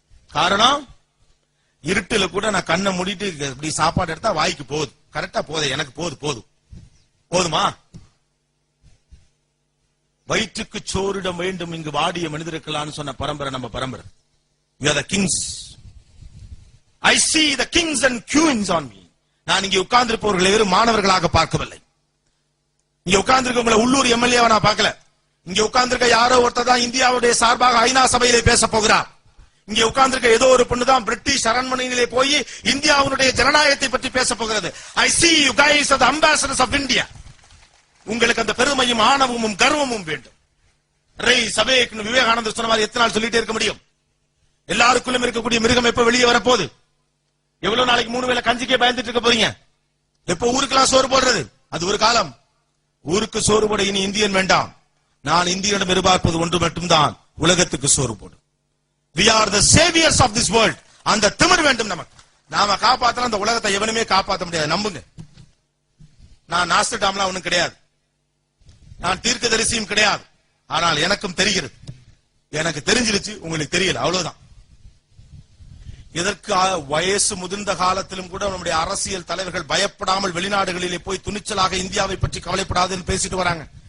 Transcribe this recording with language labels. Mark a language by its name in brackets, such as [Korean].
[Tamil] காரணம், இருட்டுல கூட நான் கண்ணை மூடிட்டு இப்படி சாப்பாடு எடுத்தா வாய்க்கு போகுது. கரெக்டா போகுது, எனக்கு போதுமா? வயிற்றுக்கு சோறிடம் வேண்டும் இங்கு வாடிய மனிதர்களான்னு சொன்ன பரம்பரை நம்ம பரம்பரை. [English] We are the kings. I see the kings and queens on me. [Tamil] நான் இங்கே உட்கார்ந்திருப்பவர்களை வெறும் மாணவர்களாக பார்க்கவில்லை. இங்க உட்கார்ந்திருக்கவங்களை உள்ளூர் எம்எல்ஏவை நான் பார்க்கல. இங்க உட்கார்ந்திருக்க யாரோ ஒருத்தர் தான் இந்தியாவுடைய சார்பாக ஐநா சபையிலே பேச போகிறார். இங்க உட்கார்ந்திருக்க ஏதோ ஒரு பொண்ணு தான் பிரிட்டிஷ் அரண்மனையிலே போய் இந்தியாவுடைய ஜனநாயகத்தை பற்றி பேச போகிறது. [English] I see you guys are the ambassadors of India. [Tamil] உங்களுக்கு அந்த பெருமையும் ஆணவமும் கர்வமும் வேண்டும். சபைக்கு விவேகானந்தர் சொன்ன மாதிரி எத்தனை நாள் சொல்லிட்டே இருக்க முடியும்? எல்லாருக்குள்ளும் இருக்கக்கூடிய மிருகம் எப்ப வெளியே வரப்போகுது? எவ்வளவு நாளைக்கு 3 வேளை கஞ்சிக்கே பயந்துட்டு இருக்க போறீங்க? எப்ப ஊருக்கெல்லாம் சோறு போடுறது? அது ஒரு காலம். ஊருக்கு சோறு போட இனி இந்தியன் வேண்டாம். நான் இந்தியனிடம் எதிர்பார்ப்பது ஒன்று மட்டும்தான், உலகத்துக்கு சோறு போடும். [English] We are the saviors of this world. [Tamil] அந்த திமிர் வேண்டும் நமக்கு. நாம காப்பாத்தலாம், அந்த உலகத்தை எவனுமே காப்பாற்ற முடியாது, நம்புங்க. நான் நாஸ்டர்டாம்லாம் ஒண்ணும் கிடையாது, நான் தீர்க்கதரிசியும் கிடையாது. ஆனால் எனக்கும் தெரிகிறது. எனக்கு தெரிஞ்சிருச்சு, உங்களுக்கு தெரியல, அவ்வளவுதான். இதற்கு வயசு முதிர்ந்த காலத்திலும் கூட நம்முடைய அரசியல் தலைவர்கள் பயப்படாமல் வெளிநாடுகளிலே போய் துணிச்சலாக இந்தியாவை பற்றி கவலைப்படாதுன்னு பேசிட்டு வராங்க.